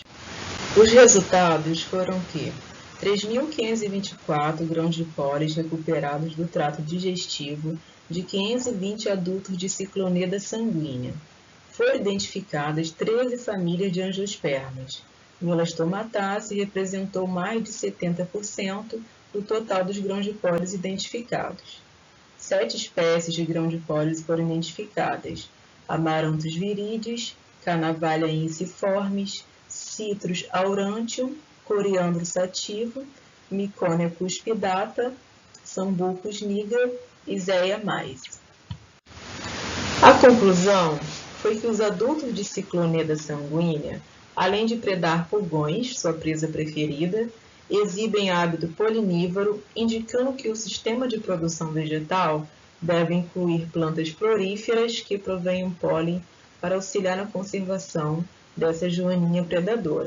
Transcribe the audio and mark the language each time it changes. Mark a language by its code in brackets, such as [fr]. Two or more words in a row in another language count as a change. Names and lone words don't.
[pt] Os resultados foram que 3.524 grãos de pólen recuperados do trato digestivo de 520 adultos de Cicloneda sanguínea. Foram identificadas 13 famílias de angiospermas. Melastomataceae representou mais de 70% do total dos grãos de pólen identificados. 7 espécies de grão de pólen foram identificadas: Amaranthus viridis, Canavalha inciformis, Citrus aurantium, Coriandro sativa, Miconia cuspidata, Sambucus niger e Zea mais. A conclusão foi que os adultos de Cicloneda sanguínea, além de predar pulgões, sua presa preferida, exibem hábito polinívoro, indicando que o sistema de produção vegetal deve incluir plantas floríferas que provenham pólen para auxiliar na conservação dessa joaninha predadora.